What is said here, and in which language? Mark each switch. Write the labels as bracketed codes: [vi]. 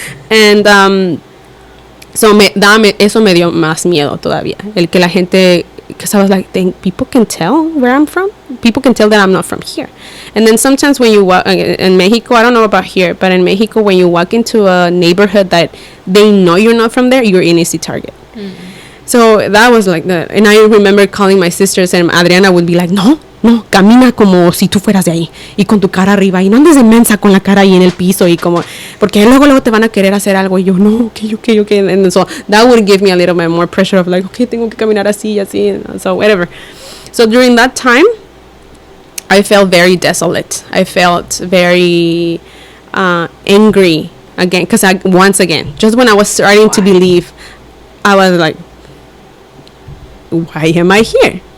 [en] And so [es] eso me dio más miedo todavía. El que la gente, [en] because I was like, people can tell where I'm from. People can tell that I'm not from here. And then sometimes when you walk in Mexico, I don't know about here, but in Mexico, when you walk into a neighborhood that they know you're not from there, you're an easy target. Mm-hmm. So that was like that. And I remember calling my sisters, and Adriana would be like, [es] no, camina como si tú fueras de ahí, y con tu cara arriba, y no andes de mensa con la cara ahí en el piso, y como, porque luego te van a querer hacer algo, y yo, no, okay. [en] And so that would give me a little bit more pressure of like, okay, [es] tengo que caminar así, [en] so whatever. So during that time, I felt very desolate. I felt very angry again, because once again, just when I was starting to believe, I was like, why am I here?